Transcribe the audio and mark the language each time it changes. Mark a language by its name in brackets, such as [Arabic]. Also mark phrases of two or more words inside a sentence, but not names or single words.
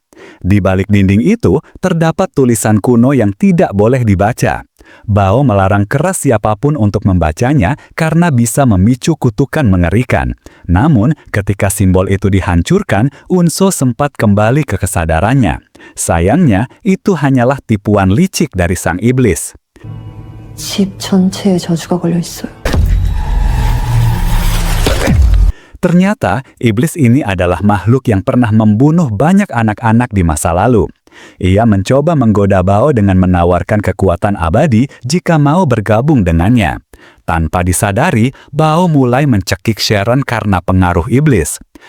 [Indonesian] Di balik dinding itu, terdapat tulisan kuno yang tidak boleh dibaca. Bao melarang keras siapapun untuk membacanya karena bisa memicu kutukan mengerikan. Namun, ketika simbol itu dihancurkan, Unso sempat kembali ke kesadarannya. Sayangnya, itu hanyalah tipuan licik dari sang iblis. [Korean] 집 전체에 저주가 걸려 있어요. [Indonesian] Ternyata, iblis ini adalah makhluk yang pernah membunuh banyak anak-anak di masa lalu. Ia mencoba menggoda Bao dengan menawarkan kekuatan abadi jika mau bergabung dengannya. Tanpa disadari, Bao mulai mencekik Sharon karena pengaruh iblis.